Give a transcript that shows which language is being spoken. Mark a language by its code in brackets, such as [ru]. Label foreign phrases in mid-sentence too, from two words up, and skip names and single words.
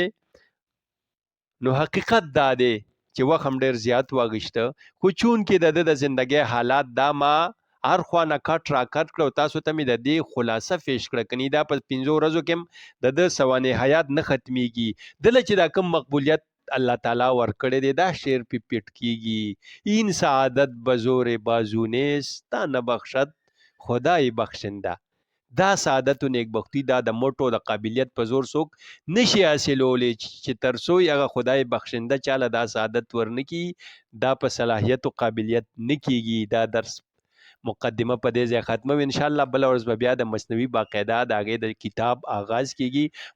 [ps] نو حقیقت دا دی چې وخت هم ډېر زیات واغشته، خو چون کې د زندګۍ حالات دا ما هر خوا نه کټ را کټ کړو، تاسو ته مې د دې خلاصه پیش کړه. کني دا په 5 ورځو کې د سوانح حیات نه ختمیږي. دله چې دا کم مقبولیت الله تعالی ورکړی دی دا شعر پی پیټ کیږي. [fa] این سعادت بزور بازو نیست تا نبخشد خدای بخشنده. [ps] دا سعادت و نیکبختی دا د موټو د قابلیت په زور څوک نشي حاصلولی چې ترڅو هغه خدای بخشنده چاله دا سعادت ورنکي دا په صلاحیت او قابلیت نکیږي. دا درس مقدمه په دې ځای ختمه [ar] ان شاء الله. [ps] بل ورځ به بیا د مثنوي باقاعده د هغې د کتاب آغاز کیږي.